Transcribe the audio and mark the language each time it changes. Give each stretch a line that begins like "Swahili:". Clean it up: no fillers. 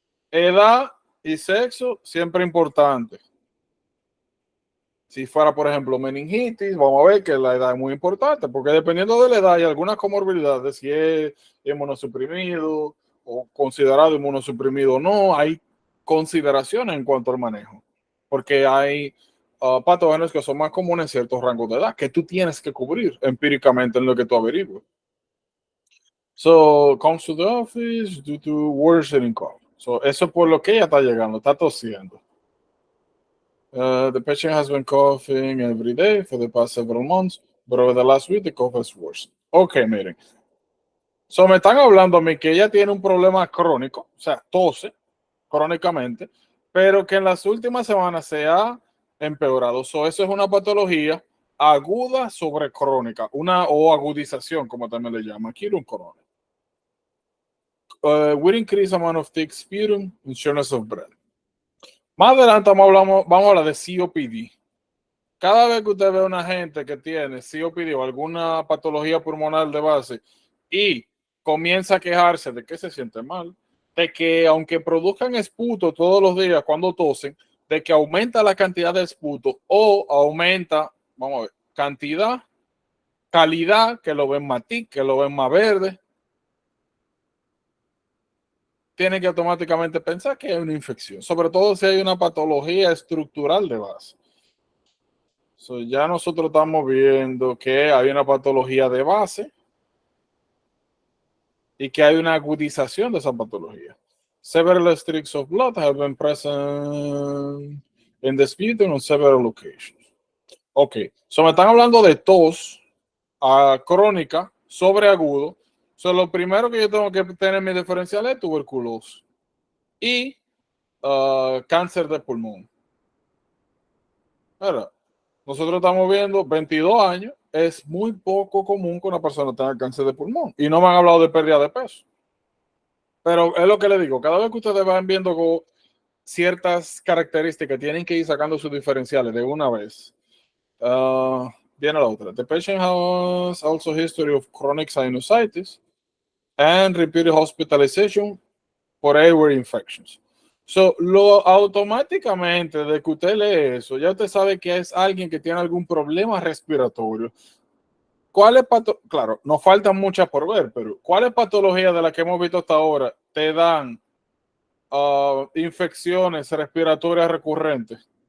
Spanish: Edad y sexo, siempre importante. Si fuera, por ejemplo, meningitis, vamos a ver que la edad es muy importante, porque dependiendo de la edad hay algunas comorbilidades, si es inmunosuprimido o considerado inmunosuprimido o no, hay consideraciones en cuanto al manejo. porque hay patógenos que son más comunes en ciertos rangos de edad que tú tienes que cubrir empíricamente en lo que tú averiguas.
English: So, comes to the office due to worsening cough.
Spanish: So, eso es por lo que ella está llegando, está tosiendo.
English: The patient has been coughing every day for the past several months, but over the last week the cough has worsened.
Spanish: Ok, miren. So, me están hablando a mí que ella tiene un problema crónico, o sea, tose crónicamente, pero que en las últimas semanas se ha empeorado. So, eso es una patología aguda sobre crónica, una o agudización, como también le llaman. Aquí un corona.
English: With increased amount of thick sputum and shortness of breath.
Spanish: Más adelante vamos a hablar de COPD. Cada vez que usted ve a una gente que tiene COPD o alguna patología pulmonar de base y comienza a quejarse de que se siente mal, de que aunque produzcan esputo todos los días cuando tosen, de que aumenta la cantidad de esputo o aumenta, vamos a ver, cantidad, calidad, que lo ven más tic, que lo ven más verde, tiene que automáticamente pensar que hay una infección, sobre todo si hay una patología estructural de base. So, ya nosotros estamos viendo que hay una patología de base y que hay una agudización de esa patología.
English: Several streaks of blood have been present in the sputum on several locations.
Spanish: Ok, so me están hablando de tos crónica sobre agudo. So, lo primero que yo tengo que tener en mi diferencial es tuberculosis y cáncer de pulmón. Ahora, nosotros estamos viendo 22 años, es muy poco común que una persona tenga cáncer de pulmón. Y no me han hablado de pérdida de peso. Pero es lo que le digo, cada vez que ustedes van viendo ciertas características, tienen que ir sacando sus diferenciales de una vez. Viene la otra.
English: The patient has also history of chronic sinusitis and repeated hospitalization for airway infections.
Spanish: So, automáticamente de que usted lee eso, ya usted sabe que es alguien que tiene algún problema respiratorio. ¿Cuáles claro, nos faltan muchas por ver, pero ¿cuáles patologías de las que hemos visto hasta ahora te dan infecciones respiratorias recurrentes?